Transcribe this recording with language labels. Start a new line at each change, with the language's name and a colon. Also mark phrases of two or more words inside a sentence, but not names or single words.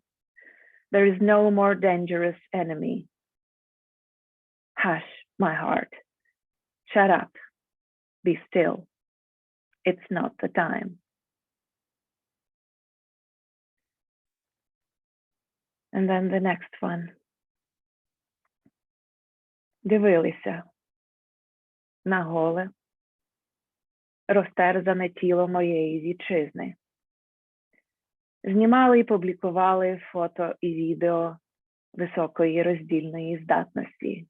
English: There is no more dangerous enemy. Hush, my heart. Shut up. Be still. It's not the time. And then the next one.
Ukrainian: Дивилися на голе, розтерзане тіло моєї вітчизни. Знімали і публікували фото і відео високої роздільної здатності.